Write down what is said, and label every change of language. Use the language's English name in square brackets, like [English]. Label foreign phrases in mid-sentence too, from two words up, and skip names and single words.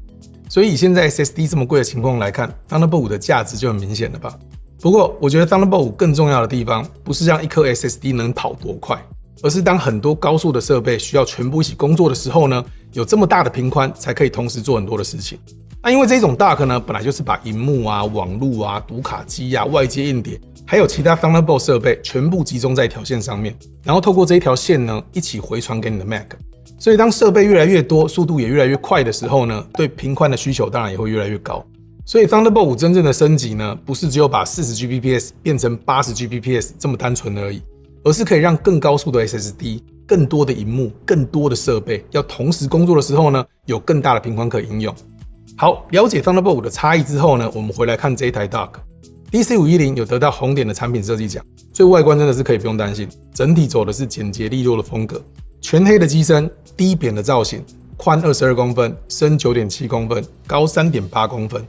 [Chinese] 所以以現在 SSD 這麼貴的情況來看 ，Thunderbolt 5的價值就很明顯了吧？不過，我覺得 Thunderbolt 5更重要的地方，不是讓一顆 SSD 能跑多快，而是當很多高速的設備需要全部一起工作的時候呢，有這麼大的頻寬，才可以同時做很多的事情。那因為這種 Dock 呢，本來就是把熒幕網路讀卡機外接硬碟，還有其他 Thunderbolt 設備全部集中在一條線上面，然後透過這一條線呢，一起回傳給你的 Mac。所以當設備越來越多，速度也越來越快的時候呢，對頻寬的需求當然也會越來越高。所以 Thunderbolt 5 真正的升級呢，不是只有把 40Gbps 變成 80Gbps 這麼單純而已，而是可以讓更高速的 SSD、更多的螢幕、更多的設備要同時工作的時候呢，有更大的頻寬可以應用。好，了解 Thunderbolt 5的差異之後呢，我們回來看這一台 Dock。DC510 有得到紅點的產品設計獎，所以外觀真的是可以不用擔心，整體走的是簡潔利落的風格，全黑的機身，低扁的造型，寬22公分，深9.7公分，高3.8公分。